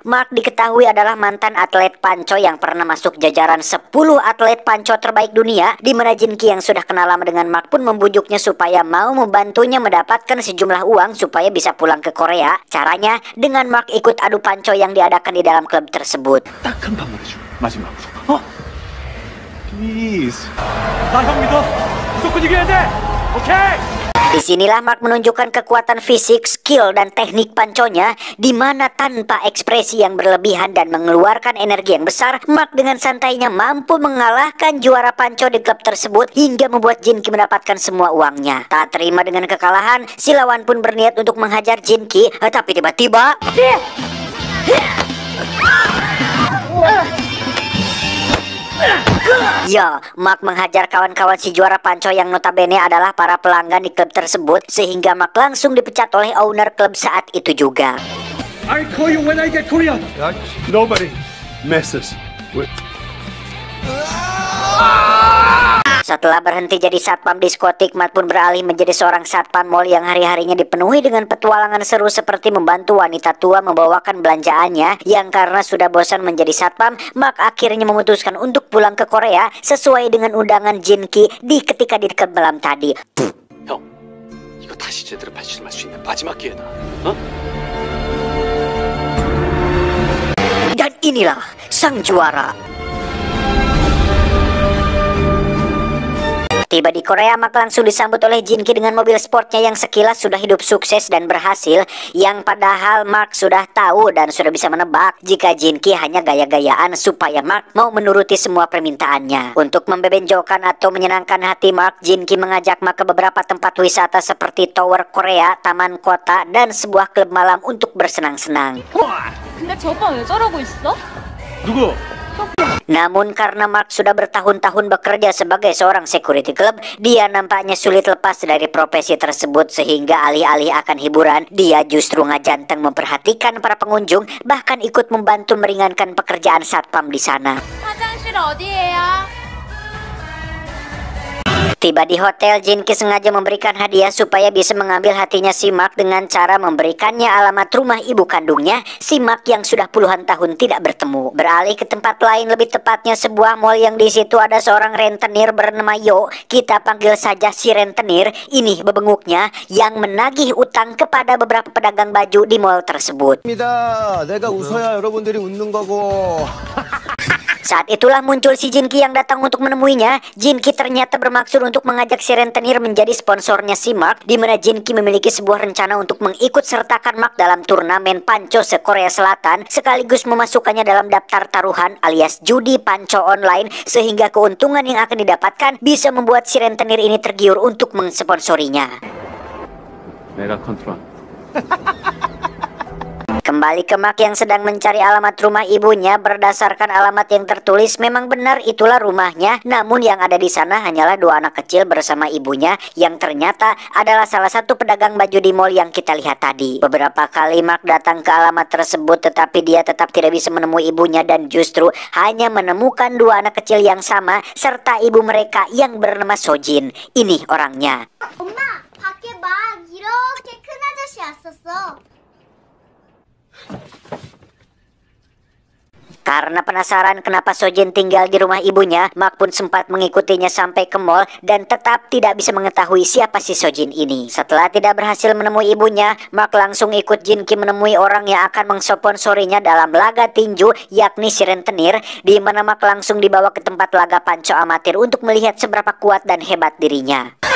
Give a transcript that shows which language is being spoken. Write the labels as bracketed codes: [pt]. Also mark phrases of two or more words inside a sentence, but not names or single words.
[id] Mark diketahui adalah mantan atlet panco yang pernah masuk jajaran 10 atlet panco terbaik dunia, di mana Jin Ki yang sudah kenal lama dengan Mark pun membujuknya supaya mau membantunya mendapatkan sejumlah uang supaya bisa pulang ke Korea. Caranya dengan Mark ikut adu panco yang diadakan di dalam klub tersebut. [en] Please. [ko] 나 형 믿어. 무조건 이겨야 돼. 오케이. [id] Disinilah Mark menunjukkan kekuatan fisik, skill, dan teknik panconya, di mana tanpa ekspresi yang berlebihan dan mengeluarkan energi yang besar, Mark dengan santainya mampu mengalahkan juara panco di klub tersebut hingga membuat Jin Ki mendapatkan semua uangnya. Tak terima dengan kekalahan, si lawan pun berniat untuk menghajar Jin Ki, tapi tiba-tiba ya, Mark menghajar kawan-kawan si juara panco yang notabene adalah para pelanggan di klub tersebut, sehingga Mark langsung dipecat oleh owner klub saat itu juga. [en] I call you when I get Korea. Nobody messes with. [id] Setelah berhenti jadi satpam diskotik, Mark pun beralih menjadi seorang satpam mall yang hari-harinya dipenuhi dengan petualangan seru seperti membantu wanita tua membawakan belanjaannya. Yang karena sudah bosan menjadi satpam, Mark akhirnya memutuskan untuk pulang ke Korea sesuai dengan undangan Jin Ki di ketika di klub malam tadi. [ko] 형, 이거 다시 제대로 발심할 수 있는 마지막 기회다. [id] Dan inilah sang juara. Tiba di Korea, Mark langsung disambut oleh Jin Ki dengan mobil sportnya yang sekilas sudah hidup sukses dan berhasil, yang padahal Mark sudah tahu dan sudah bisa menebak jika Jin Ki hanya gaya-gayaan supaya Mark mau menuruti semua permintaannya. Untuk membebenjokan atau menyenangkan hati Mark, Jin Ki mengajak Mark ke beberapa tempat wisata seperti Tower Korea, Taman Kota, dan sebuah klub malam untuk bersenang-senang. [ko] 근데 저거 왜 저러고 있어? 누구? [id] Namun karena Mark sudah bertahun-tahun bekerja sebagai seorang [en] security club, [id] dia nampaknya sulit lepas dari profesi tersebut, sehingga alih-alih akan hiburan, dia justru ngajanteng memperhatikan para pengunjung, bahkan ikut membantu meringankan pekerjaan satpam di sana. [ko] 화장실 어디예요? [id] Tiba di hotel, Jin Ki sengaja memberikan hadiah supaya bisa mengambil hatinya si Mark dengan cara memberikannya alamat rumah ibu kandungnya, si Mark yang sudah puluhan tahun tidak bertemu. Beralih ke tempat lain, lebih tepatnya sebuah mall yang di situ ada seorang rentenir bernama Yo, kita panggil saja si rentenir. Ini bebenguknya yang menagih utang kepada beberapa pedagang baju di mall tersebut. [ko] 내가 웃어야 여러분들이 웃는 거고. [id] Saat itulah muncul si Jin Ki yang datang untuk menemuinya. Jin Ki ternyata bermaksud untuk mengajak si rentenir menjadi sponsornya si Mark, di mana Jin Ki memiliki sebuah rencana untuk mengikut sertakan Mark dalam turnamen panco se-Korea Selatan, sekaligus memasukkannya dalam daftar taruhan alias judi panco online, sehingga keuntungan yang akan didapatkan bisa membuat si rentenir ini tergiur untuk mensponsorinya. [ko] 내가 컨트롤. [id] Kembali ke Mark yang sedang mencari alamat rumah ibunya. Berdasarkan alamat yang tertulis, memang benar itulah rumahnya. Namun yang ada di sana hanyalah 2 anak kecil bersama ibunya, yang ternyata adalah salah satu pedagang baju di mall yang kita lihat tadi. Beberapa kali Mark datang ke alamat tersebut, tetapi dia tetap tidak bisa menemui ibunya dan justru hanya menemukan 2 anak kecil yang sama serta ibu mereka yang bernama Sojin. Ini orangnya. [ko] 엄마, 밖에 막 이렇게 큰 아저씨 왔었어. [id] Karena penasaran kenapa Sojin tinggal di rumah ibunya, Mark pun sempat mengikutinya sampai ke mall dan tetap tidak bisa mengetahui siapa si Sojin ini. Setelah tidak berhasil menemui ibunya, Mark langsung ikut Jin Ki menemui orang yang akan mensponsorinya dalam laga tinju, yakni si rentenir, di mana Mark langsung dibawa ke tempat laga panco amatir untuk melihat seberapa kuat dan hebat dirinya.